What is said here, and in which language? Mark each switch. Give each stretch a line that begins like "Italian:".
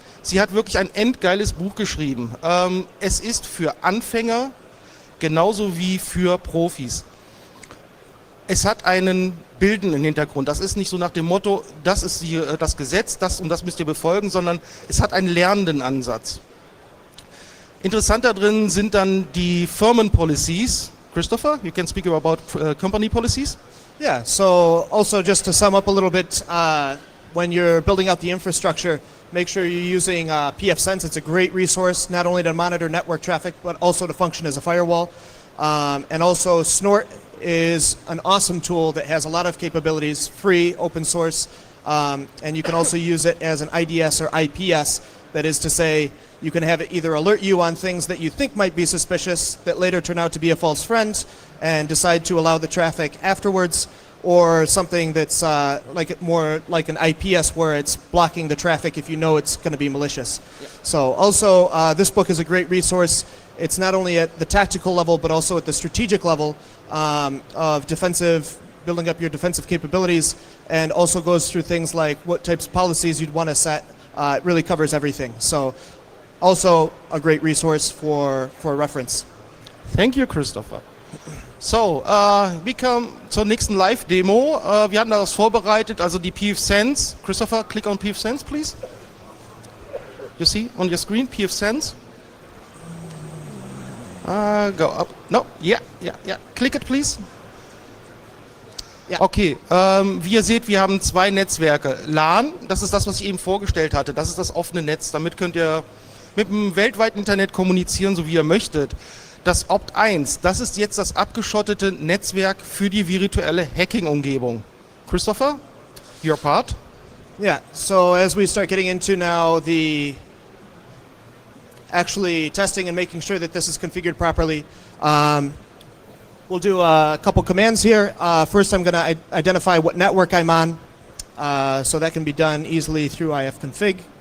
German: Sie hat wirklich ein endgeiles Buch geschrieben. Es ist für Anfänger genauso wie für Profis. Es hat einen bildenden Hintergrund. Das ist nicht so nach dem Motto, das ist das Gesetz, das und das müsst ihr befolgen, sondern es hat einen lernenden Ansatz. Interessant da drin sind dann die Firmenpolicies.
English: Christopher, you can speak about company policies? Yeah, so also just to sum up a little bit, when you're building out the infrastructure, make sure you're using pfSense. It's a great resource, not only to monitor network traffic, but also to function as a firewall. And also Snort is an awesome tool that has a lot of capabilities, free, open source, and you can also use it as an IDS or IPS. That is to say, you can have it either alert you on things that you think might be suspicious that later turn out to be a false friend and decide to allow the traffic afterwards, or something that's more like an IPS where it's blocking the traffic if you know it's going to be malicious. Yeah. So also this book is a great resource. It's not only at the tactical level but also at the strategic level of building up your defensive capabilities, and also goes through things like what types of policies you'd want to set. It really covers everything. So also a great resource for reference. Thank you, Christopher.
German: So, wir kommen zur nächsten Live-Demo. Wir hatten das vorbereitet, also die pfSense.
English: Christopher, click on pfSense, please. You see on your screen, pfSense. Go up. No, yeah. Click it, please. Ja.
German: Okay, wie ihr seht, wir haben zwei Netzwerke. LAN, das ist das, was ich eben vorgestellt hatte. Das ist das offene Netz. Damit könnt ihr mit dem weltweiten Internet kommunizieren, so wie ihr möchtet. Das Opt 1, das ist jetzt das abgeschottete Netzwerk für die virtuelle Hacking-Umgebung.
English: Christopher, your part? Yeah, so as we start getting into now the actually testing and making sure that this is configured properly, we'll do a couple commands here. First, I'm going to identify what network I'm on, so that can be done easily through ifconfig.